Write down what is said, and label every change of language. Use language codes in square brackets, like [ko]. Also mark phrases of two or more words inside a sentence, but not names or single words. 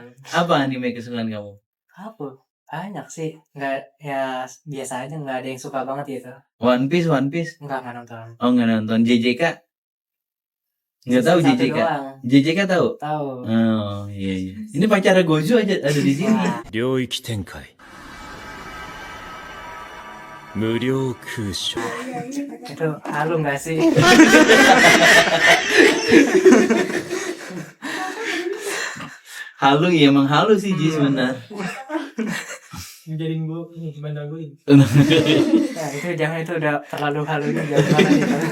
[id] Apa anime kesukaan kamu? Apa? Banyak sih. Enggak, ya biasa aja, enggak ada yang suka banget gitu. One Piece? Enggak nonton. Oh, nggak nonton. JJK? Nggak tahu Season 1 JJK. doang. JJK tahu? Tahu. Oh, iya. Ini pacar Gojo aja ada di sini. [ja] 領域展開無料空所 [id] Itu halu enggak sih? Halu ya, emang halu sih Jis, benar. Jadiin gue ini gimana gue ini. Nah, itu jangan, itu udah terlalu halu jangan banget itu.